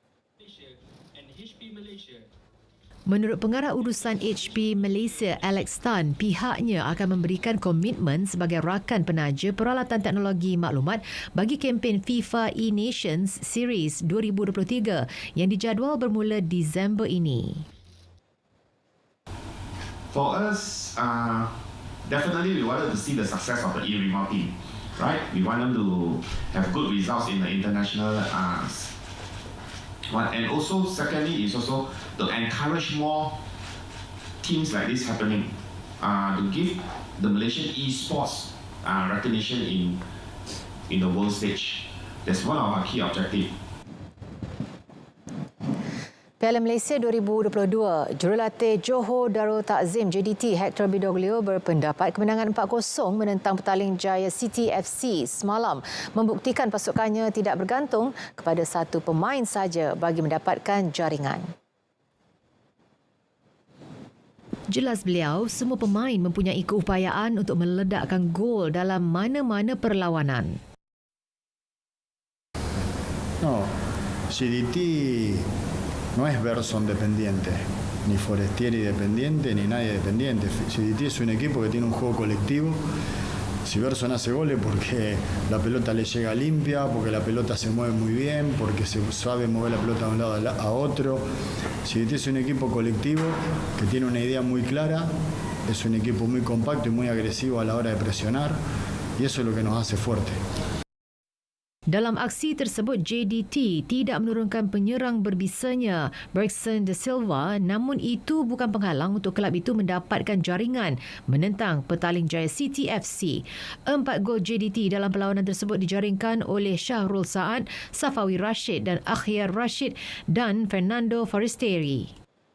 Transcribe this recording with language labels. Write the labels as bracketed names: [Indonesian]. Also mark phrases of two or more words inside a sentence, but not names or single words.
[Malay] Menurut pengarah urusan HP Malaysia Alex Tan, pihaknya akan memberikan komitmen sebagai rakan penaja peralatan teknologi maklumat bagi kempen FIFA E-Nations Series 2023 yang dijadual bermula Disember ini. [English] For us, definitely we wanted to see the success of the e-Rimau team, right? We want them to have good results in the international and also secondly is also to encourage more teams like this happening, to give the Malaysian e-sports recognition in the world stage. That's one of our key objectives. [Malay] Piala Malaysia 2022, jurulatih Johor Darul Takzim JDT Hector Bidoglio berpendapat kemenangan 4-0 menentang Petaling Jaya City FC semalam membuktikan pasukannya tidak bergantung kepada satu pemain saja bagi mendapatkan jaringan. Jelas beliau, semua pemain mempunyai keupayaan untuk meledakkan gol dalam mana-mana perlawanan. [Spanish] No, CDT no es Berson dependiente, ni Forestieri dependiente, ni nadie dependiente. CDT es un equipo que tiene un juego colectivo. Si Berson hace goles porque la pelota le llega limpia, porque la pelota se mueve muy bien, porque se sabe mover la pelota de un lado a otro. CDT es un equipo colectivo que tiene una idea muy clara, es un equipo muy compacto y muy agresivo a la hora de presionar, y eso es lo que nos hace fuerte. [Malay] Dalam aksi tersebut, JDT tidak menurunkan penyerang berbisanya Bergson De Silva, namun itu bukan penghalang untuk kelab itu mendapatkan jaringan menentang Petaling Jaya City FC. 4 gol JDT dalam perlawanan tersebut dijaringkan oleh Syahrul Saad, Safawi Rashid dan Akhyar Rashid dan Fernando Forestieri.